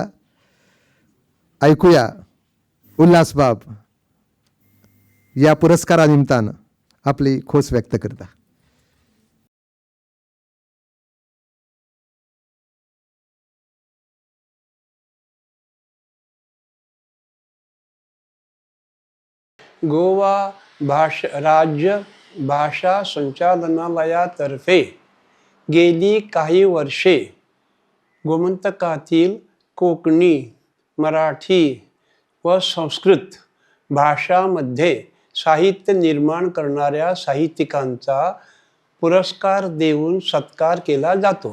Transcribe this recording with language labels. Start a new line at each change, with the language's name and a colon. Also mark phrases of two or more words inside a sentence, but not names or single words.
Konkani: आयकुया उल्हास बाब ह्या पुरस्कारा निमतान आपली खोस व्यक्त करता.
Marathi: गोवा राज्य भाषा संचालनालयातर्फे गेली काही वर्षे गोमंतकातील कोकणी, मराठी व संस्कृत भाषांमध्ये साहित्य निर्माण करणाऱ्या साहित्यिकांचा पुरस्कार देऊन सत्कार केला जातो.